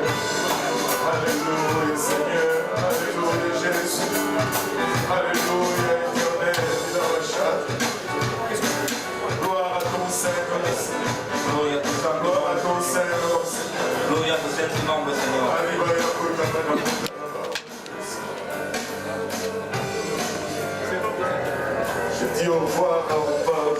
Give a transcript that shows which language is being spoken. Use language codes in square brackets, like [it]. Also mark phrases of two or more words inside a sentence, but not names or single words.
[fr] Alléluia Seigneur, Alléluia Jésus. Alléluia éternel, gloire à ton Saint-Nom, Seigneur. [pt] Glória a tu santo [fr] Gloire à [pt] nome. [fr] ton Saint-Nom, Seigneur. [pt] Glória a tu santo nome, Senhor. [fr] Alléluia, je dis au revoir à Orpa.